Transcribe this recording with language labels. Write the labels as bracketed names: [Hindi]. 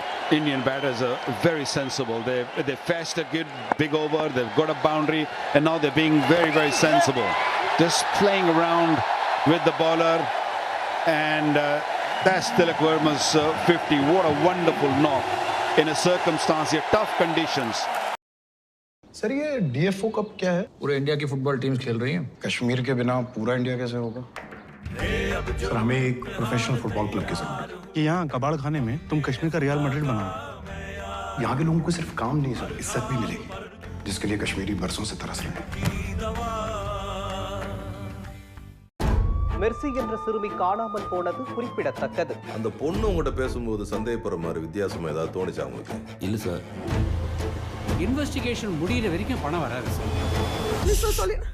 [English] Indian batters are very sensible. They fetched a good big over, they've got a boundary, and now they're being very, very sensible. Just playing around with the bowler, and that's Tilak Verma's 50. What a wonderful knock in a circumstance here, tough conditions. [Hindi] Sir ये DFO cup क्या है? पूरे India की football teams खेल रही हैं। कश्मीर के बिना पूरा इंडिया कैसे होगा? सर हमें एक प्रोफेशनल फुटबॉल क्लब की जरूरत है कि यहाँ कबाड़ खाने में तुम कश्मीर का रियल मैड्रिड बनाओ। यहाँ के लोगों को सिर्फ काम नहीं सर, इज्जत भी मिलेगी, जिसके लिए कश्मीरी बरसों से तरस रहे हैं। [Tamil] மெர்சி என்ற சிறுமி காணாமல் போனது குறிப்பிடத்தக்கது. அந்த பொண்ணு உங்ககிட்ட பேசும்போது சந்தேகப்படுற மாதிரி வித்தியாசமா ஏதாவது தோணுச்சா உங்களுக்கு? இல்ல சார். இன்வெஸ்டிகேஷன் முடியற வரைக்கும் பணம் வராது சார்.